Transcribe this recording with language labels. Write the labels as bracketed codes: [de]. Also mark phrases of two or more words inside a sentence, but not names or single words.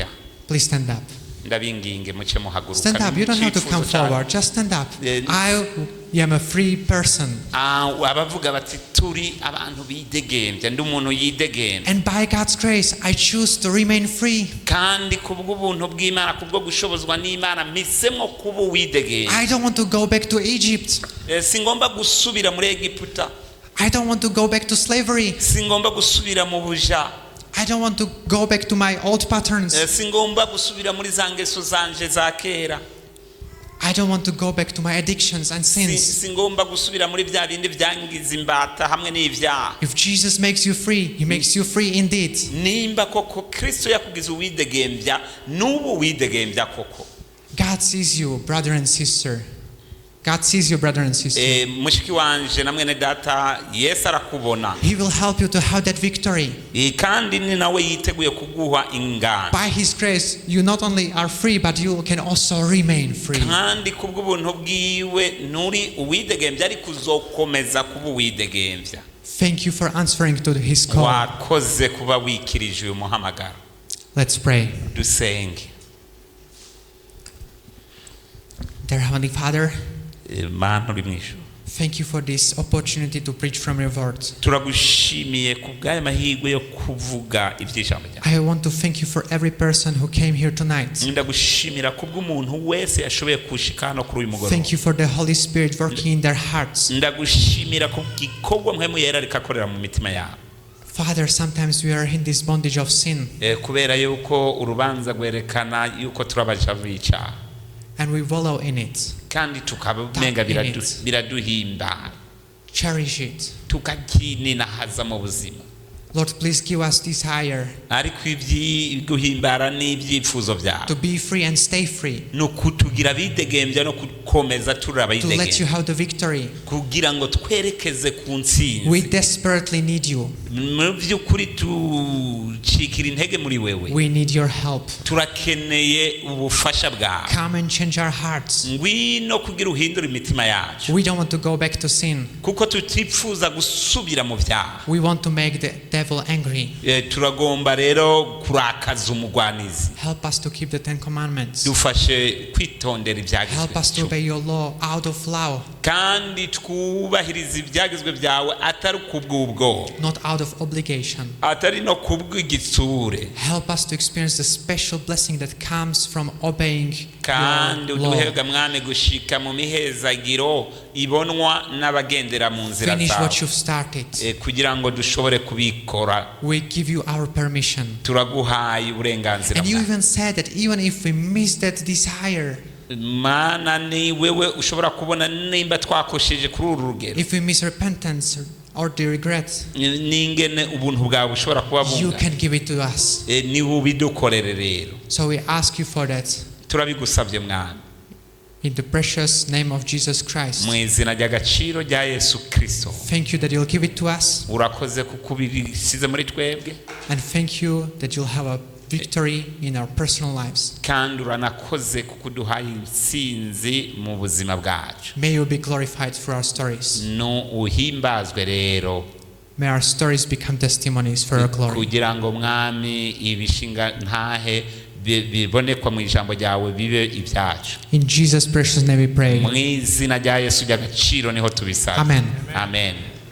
[en] Please stand up. [rn] Ndabinginge muce muhaguruka. [en] Stand up. You don't have to come forward. Just stand up. I am a free person. [rn] Abavuga bati turi abantu bidegemvya, ndi umuntu yidegemvya. [en] And by God's grace, I choose to remain free. [rn] Kandi kubw'ubuntu bw'Imana, kubwo gushobozwa n'Imana, mpisemo kuba uwidegemvya. [en] I don't want to go back to Egypt. [rn] Singomba gusubira muri Egiputa. [en] I don't want to go back to slavery. [rn] Singomba gusubira mu buja. [en] I don't want to go back to my old patterns. [rn] Singomba gusubira muri za ngeso zanje za kera. [en] I don't want to go back to my addictions and sins. [rn] Singomba gusubira muri bya bindi byangiza imbata hamwe n'ivyaha. [en] If Jesus makes you free, he makes you free indeed. [rn] Nimba koko Kristo yakugize uwidegemvya, nubu widegemvya koko. [en] God sees you, brother and sister. God sees you, brother and sister. [rn] Mushiki wanje na mwene data, Yesu arakubona. [en] He will help you to have that victory. [rn] Kandi ni nawe yiteguye kuguha ingano. [en] By his grace, you not only are free, but you can also remain free. [rn] Kandi kubw'ubuntu bwiwe nuri uwidegemvya, ariko uzokomeza kuba uwidegemvya. [en] Thank you for answering to his call. [rn] Wakoze kuba wikirije uyu muhamagaro. [en] Let's pray. [rn] Dusenge. [en] Dear Heavenly Father, [rn] Mana uri mwishu, [en] thank you for this opportunity to preach from your word. [rn] turagushimiye kubw'aya mahirwe yo kuvuga iby'ijambo ryawe. [en] I want to thank you for every person who came here tonight. [rn] Ndagushimira kubw'umuntu wese yashoboye kushika hano kuri uyu mugoroba. [en] Thank you for the Holy Spirit working in their hearts. [rn] Ndagushimira kubw'igikorwa mpwemu yera rikakorera mu mitima yabo. [en] Father, sometimes we are in this bondage of sin, [rn] Kubera yuko urubanza rwerekana yuko turabaja b'icyaha, [en] and we wallow in it. [rn] kandi tukamenga biraduhimba, [en] Cherish it. [rn] tukakininahaza mu buzima. [en] Lord, please give us desire [rn] ariko iby'iguhimbara n'ibyifuzo byawe [en] to be free and stay free, [rn] no kutugira bidegemvya no gukomeza turaba [en] to let you [rn] idegembya, [en] have the victory. [rn] kugira ngo twerekeze ku [en] We [rn] ntsinzi. [en] desperately need you. [rn] Mu by'ukuri tucikira intege muri wewe, [en] We need your help. [rn] turakeneye ubufasha bwawe. [en] Come and change our hearts. [rn] Ngwino kugira uhindura imitima yacu, [en] We don't want to go back to sin. [rn] kuko tutifuza gusubira mu byaha. [en] We want to make the devil angry. [rn] Turagomba rero kurakaza umugwanizi. [en] Help us to keep the 10 commandments. [rn] Dufashe kwitondera [en] Help us to [rn] ibyagezwe, [en] obey your law out of love, [rn] kandi twubahiriza ibyagezwe byawe atari kubw'ubwo, [en] not out of obligation. [rn] atari no kubw'igitsure, [en] Help us to experience the special blessing that comes from obeying [rn] kandi [en] your law. [rn] uduhega mwane gushika mu mihezagiro ibonwa n'abagendera mu nzira [en] Finish what [rn] zawe, [en] you've started. [rn] kugira ngo dushobore kubikora. [en] We give you our permission. [rn] Turaguhaye uburenganzira [en] And you [rn] bwawe. [en] even said that even if we miss that desire, [rn] Mana, ni wewe ushobora kubona nimba twakosheje kuri uru rugero, [en] if we miss repentance or the regret, [rn] n'ingene ubuntu bwawe bushobora kuba [en] you [rn] bunga, [en] can give it to us. [rn] ni ubidukorere rero. [en] So we ask you for that. [rn] turabigusabye mwami [en] In the precious name of Jesus Christ. [rn] mu izina ry'agaciro rya Yesu Kristo. [en] Thank you that you'll give it to us. [rn] Urakoze kuko ubisize muri twebwe. [en] And thank you that you'll have a victory in our personal lives. [rn] Kandi uranakoze kuko uduhaye intsinzi mu buzima bwacu. [en] May you be glorified through our stories. [rn] No uhimbazwe rero. [en] May our stories become testimonies for your glory. [rn] Kugira ngo mwami ibishinga ntahe bibonekwa mu ijambo ryawe bibe ibyacu. [en] In Jesus' precious name we pray. [rn] Mu izina rya Yesu ry'agaciro niho tubisaba. [en] Amen. [rn] Amen.